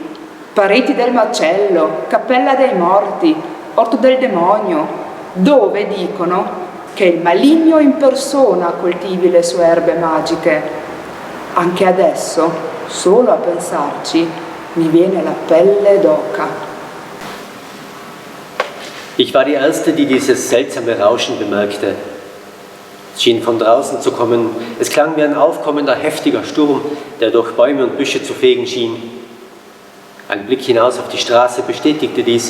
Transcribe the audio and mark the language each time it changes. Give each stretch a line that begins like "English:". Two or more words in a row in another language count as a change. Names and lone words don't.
Italian: Pareti del macello, cappella dei morti, orto del demonio, dove dicono che il maligno in persona coltivi le sue erbe magiche. Anche adesso, solo a pensarci, mi viene la pelle d'oca.
German: Ich war die Erste, die dieses seltsame Rauschen bemerkte. Es schien von draußen zu kommen. Es klang wie ein aufkommender, heftiger Sturm, der durch Bäume und Büsche zu fegen schien. Ein Blick hinaus auf die Straße bestätigte dies.